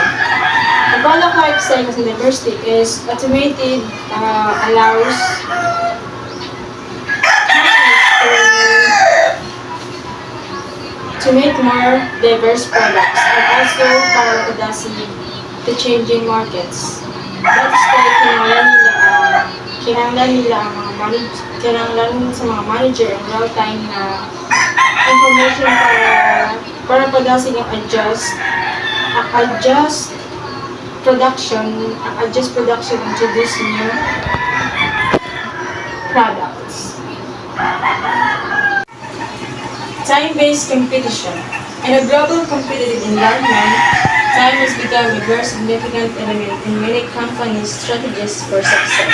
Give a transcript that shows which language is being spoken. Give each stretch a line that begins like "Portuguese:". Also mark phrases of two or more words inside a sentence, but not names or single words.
English: The product life cycle in diversity is automated, allows to make more diverse products and also
Cebuano: para adjust
English: to changing markets. That's why
Cebuano: kinahanglan nila ang kinahanglan sa mga manager ang real-time na information para padasin yung adjust production,
English: introduce new products. Time-based competition. In a global competitive environment, time has become a very significant element in many companies' strategies for success.